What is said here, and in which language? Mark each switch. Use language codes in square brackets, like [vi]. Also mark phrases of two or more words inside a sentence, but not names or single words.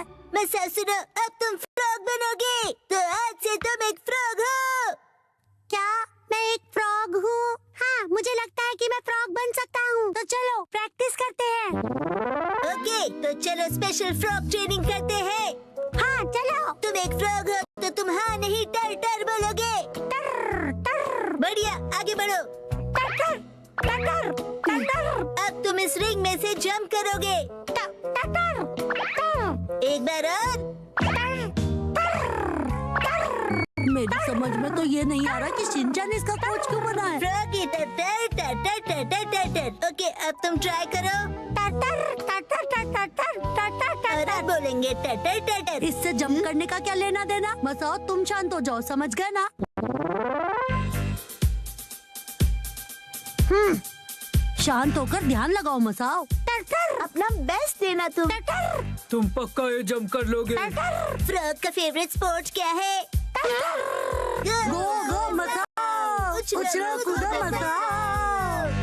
[hi] मसाओ सुनो, अब तुम फ्रॉग बनोगे, तो आज से तुम एक फ्रॉग हो। क्या मैं एक फ्रॉग हूँ? हाँ, मुझे लगता है कि मैं फ्रॉग बन सकता हूँ। तो चलो प्रैक्टिस करते हैं। ओके, तो चलो [en] special frog training [hi] करते हैं। हाँ चलो। तुम एक फ्रॉग हो तो तुम हाँ नहीं टर टर बोलोगे। टर टर बढ़िया, आगे बढ़ो। टर टर टर टर टर टर अब तुम इस रिंग में से जंप करोगे। टर टर टर एक बार और। मेरी समझ में तो ये नहीं आ रहा कि शिनचैन इसका कोच क्यों बना है। फ्रॉगी टर टर टर टर टर टर टर टर। ओके, अब तुम ट्राई करो। टर टर टर टर टर टर टर टर टर और अब बोलेंगे टर टर टर टर। इससे जंप करने का क्या लेना देना। मसाओ तुम शांत हो जाओ, समझ गए ना। शांत होकर ध्यान लगाओ मसाओ। टर टर अपना बेस्ट देना तुम। टर टर तुम पक्का ये जंप कर लोगे? फ्रॉग का [en] favourite sports [hi] क्या है? [en] go go [hi] मसाओ, उछलो कूदो मसाओ।